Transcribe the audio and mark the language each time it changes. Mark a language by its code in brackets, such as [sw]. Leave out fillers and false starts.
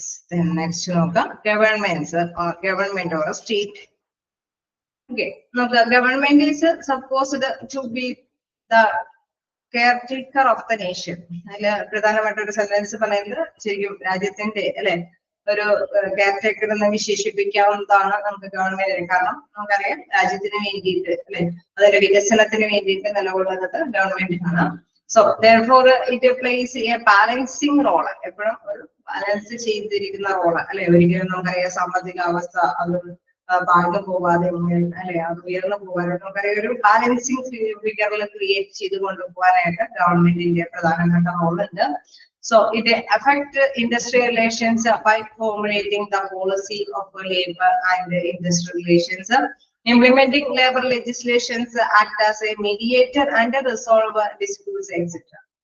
[en] Then next [ml] നോക്കാം, [en] Government or state. Okay, [ml] നോക്കുക, [en] Government is supposed to be the caretaker of the nation. [ml] അതില് പ്രധാനമായിട്ടൊരു sentence പറയുന്നത് ശരിക്കും രാജ്യത്തിന്റെ അല്ലെ ഒരു കെയർടേക്കർ എന്ന് വിശേഷിപ്പിക്കാവുന്നതാണ് നമുക്ക് ഗവൺമെന്റിന്. കാരണം നമുക്കറിയാം രാജ്യത്തിന് വേണ്ടിയിട്ട് അല്ലെ അതിന്റെ വികസനത്തിന് വേണ്ടിയിട്ട് നിലകൊള്ളുന്നത് ഗവൺമെന്റ് ആണ്. [en] So therefore it plays a balancing role. [ml] എപ്പോഴും ഒരു ബാലൻസ് ചെയ്തിരിക്കുന്ന റോള് അല്ലെ. ഒരിക്കലും നമുക്കറിയാം സാമ്പത്തിക അവസ്ഥ അത് താഴ്ന്നു പോവാതെ അല്ലെ അത് ഉയർന്നു പോകാതെ നമുക്കറിയാം ഒരു ബാലൻസിങ് ഫിഗറിൽ ക്രിയേറ്റ് ചെയ്ത് കൊണ്ടുപോകാനായിട്ട് ഗവൺമെന്റിന്റെ പ്രധാനപ്പെട്ട റോളുണ്ട്. [en] So it affects industrial relations by formulating the policy of labor and industrial relations. Implementing labor legislations act as a mediator and resolve disputes, etc.